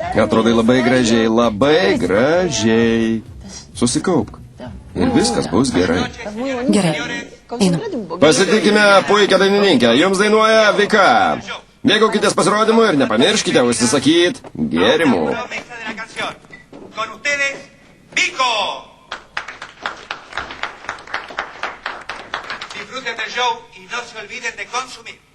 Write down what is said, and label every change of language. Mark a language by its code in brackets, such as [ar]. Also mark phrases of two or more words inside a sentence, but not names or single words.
[lt] Atrodai labai gražiai. Susikaupk. Ir viskas bus gerai. Gerai, einu. Pasitikime puikią dainininkę. Jums dainuoja Vika. Mėgaukitės pasirodymu ir nepamirškite užsisakyti gėrimų. [es] Disfruten del show y no se olviden de consumir.